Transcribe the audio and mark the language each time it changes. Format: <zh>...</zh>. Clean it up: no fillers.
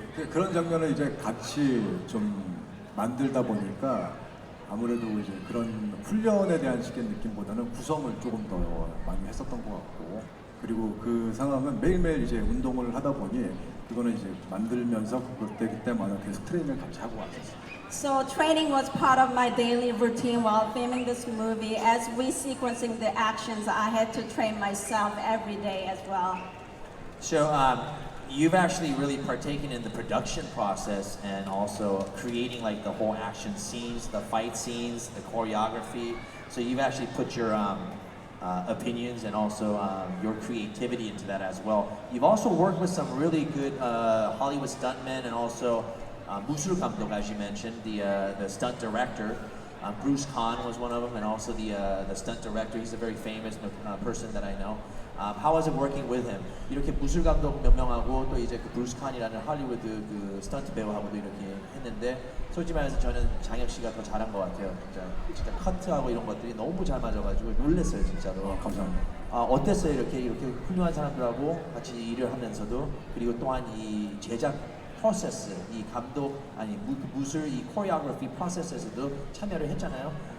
<ko>그런 장면을 이제 같이 좀 만들다 보니까 아무래도 이제 그런 훈련에 대한 식의 느낌보다는 구성을 조금 더 많이 했었던 것 같고 그리고 그 상황은 매일매일 이제 운동을 하다 보니 그거는 이제 만들면서 그때마다 계속 트레이닝을 같이 하고 왔었어요.</ko> <en>So training was part of my daily routine while filming this movie. As we sequencing the actions, I had to train myself every day as well. So you've actually really partaken in the production process and also creating like the whole action scenes, the fight scenes, the choreography. So you've actually put your opinions and also your creativity into that as well. You've also worked with some really good Hollywood stuntmen and also</en> <ko>무술 감독,</ko> <en>as you mentioned, the stunt director. Bruce Kahn was one of them, and also the stunt director. He's a very famous person that I know. How was it working with him?</en> <ko>이렇게 무술 감독 몇 명하고 또 이제 그 브루스 칸이라는 할리우드 그 스턴트 배우하고도 이렇게 했는데 솔직히 말해서 저는 장혁 씨가 더 잘한 것 같아요. 진짜 커트하고 이런 것들이 너무 잘 맞아가지고 놀랐어요 진짜로. 감사합니다. 어땠어요 이렇게 훌륭한 사람들하고 같이 일을 하면서도 그리고 또한 이 제작 프로세스, 이 감독 아니 무술 이 코리오그래피 프로세스에서도 참여를 했잖아요.</ko>